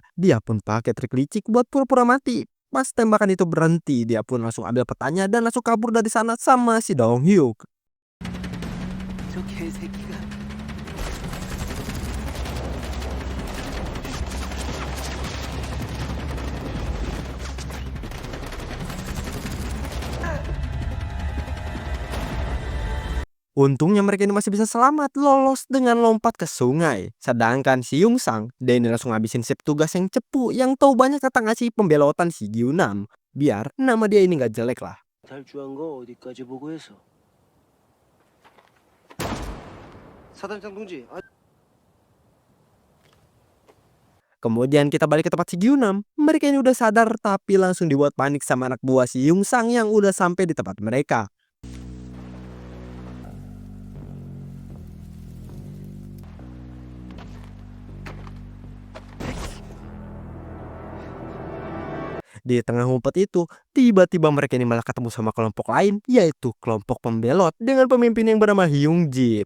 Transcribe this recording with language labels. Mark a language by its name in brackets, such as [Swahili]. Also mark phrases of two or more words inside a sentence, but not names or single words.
[Indonesian] Dia pun pakai trik licik buat pura-pura mati. Pas tembakan itu berhenti, dia pun langsung ambil petanya dan langsung kabur dari sana sama si Dong Hyuk. [Korean] 저 개새끼가. [Indonesian] Untungnya mereka ini masih bisa selamat lolos dengan lompat ke sungai. Sedangkan si Hyung Sang, dia ini langsung ngabisin si petugas yang cepu yang tahu banyak tentang ngasih pembelotan si Gyunam. Biar nama dia ini gak jelek lah. [Korean] 탈주한 거 어디까지 보고해서? 사단장 동지. [Indonesian] Kemudian kita balik ke tempat si Gyunam. Mereka ini udah sadar tapi langsung dibuat panik sama anak buah si Hyung Sang yang udah sampai di tempat mereka. Di tengah ngumpet itu, tiba-tiba mereka ini malah ketemu sama kelompok lain, yaitu kelompok pembelot dengan pemimpin yang bernama Hyung Ji.